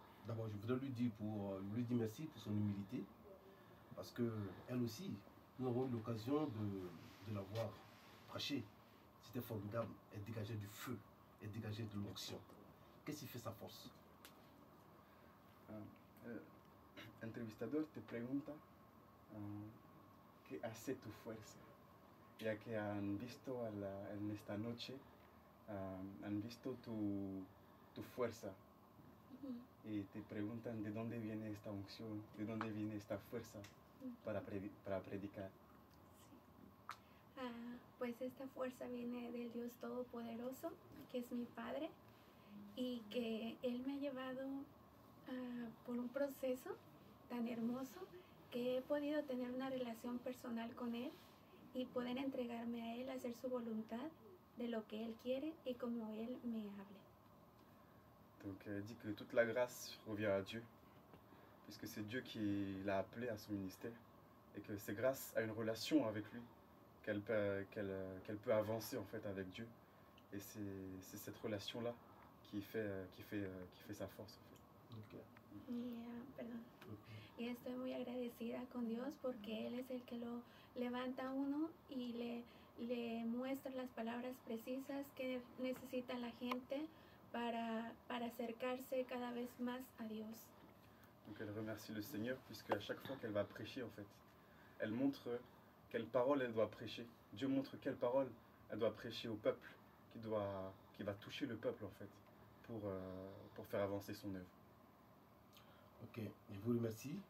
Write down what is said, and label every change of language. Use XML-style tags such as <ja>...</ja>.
<fr>D'abord je voudrais lui dire merci pour son humilité, parce que elle aussi, nous avons eu l'occasion de la voir prêcher. C'était formidable, elle dégageait du feu, elle dégageait de l'onction. Qu'est-ce qui fait sa force?</fr> <es>Entrevistador te pregunta ¿qué hace tu fuerza? Ya que han visto en esta noche, han visto tu fuerza y te preguntan de dónde viene esta unción, de dónde viene esta fuerza para predicar. Pues esta fuerza viene del Dios Todopoderoso, que es mi Padre, y que Él me ha llevado por un proceso tan hermoso que he podido tener una relación personal con Él y poder entregarme a Él, hacer su voluntad de lo que Él quiere y como Él me hable.</es> <fr>Donc elle dit que toute la grâce revient à Dieu, puisque c'est Dieu qui l'a appelée à son ministère, et que c'est grâce à une relation avec lui qu'elle peut avancer en fait avec Dieu. Et c'est cette relation-là qui fait sa force en fait. Ok.</fr> <es>Perdón. Y estoy muy agradecida con Dios porque Él es el que lo levanta a uno y le muestra las palabras precisas que necesita la gente para acercarse cada vez más a Dios.</es> <fr>Donc elle remercie le Seigneur puisque à chaque fois qu'elle va prêcher en fait, elle montre quelle parole elle doit prêcher. Dieu montre quelle parole elle doit prêcher au peuple qui va toucher le peuple en fait pour faire avancer son œuvre. Ok, je vous remercie.</fr>